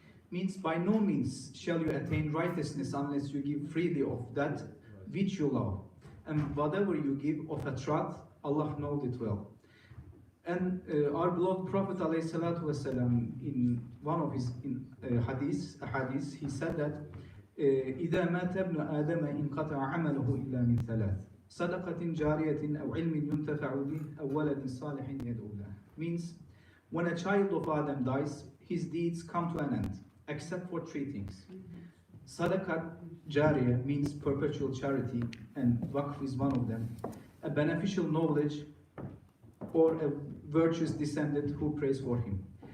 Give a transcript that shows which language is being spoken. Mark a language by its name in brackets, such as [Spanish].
[English] Means by no means shall you attain righteousness unless you give freely of that which you love, and whatever you give of a trust, Allah knows it well. And our beloved Prophet ﷺ, in one of his hadiths, he said that [Arabic] إذا مات ابن آدم انقطع عمله إلا من ثلاث صدقة جارية أو علم ينتفع به أو ولد صالح يدعو له. [English] Means when a child of Adam dies, his deeds come to an end, except for three things. Sadaqat jariyah means perpetual charity, and waqf is one of them. A beneficial knowledge, or a virtuous descendant who prays for him.